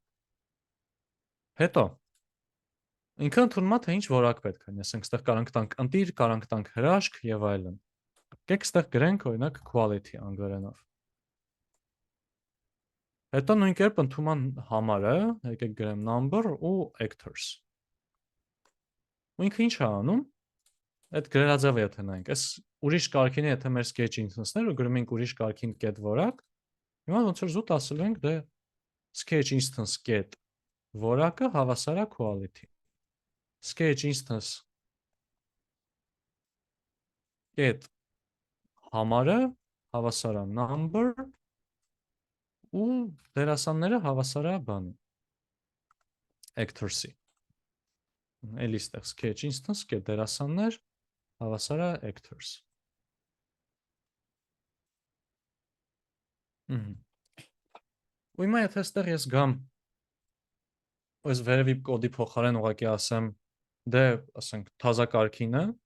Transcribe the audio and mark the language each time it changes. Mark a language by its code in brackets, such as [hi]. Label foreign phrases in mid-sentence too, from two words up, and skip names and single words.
[hy] Հետո ինքը ընդունում է թե ինչ որակ պետք է, ասենք ստեղ կարանք տանք ընտիր, կարանք տանք հրաշք եւ այլն։ Եկեք ստեղ գրենք օրինակ quality անգլերենով։ Հետո նույն կերպ ընդունում համարը, եկեք գրեմ number ու actors։ Ու ինքը ինչ է անում։ Այդ գրելաձևը եթե նայենք, այս ուրիշ կարգին է, եթե մեր [en] sketch instance- [hy] ներ ու գրում ենք ուրիշ կարգին get որակ, հիմա ոնց որ զուտ ասելու ենք դե [en] sketch instance get [hy] որակը հավասար է quality։ [en] Sketch instance [hy] get համարը հավասար է number ու դերասանները հավասար է բանի actors-ի։ Էլի ստեղ [en] sketch instance get [hy] դերասաններ հավասար է actors։ Ու հիմա եթե ստեղ ես գամ այս վերևի կոդի փոխարեն ուղղակի ասեմ դե ասենք թազա կարգինը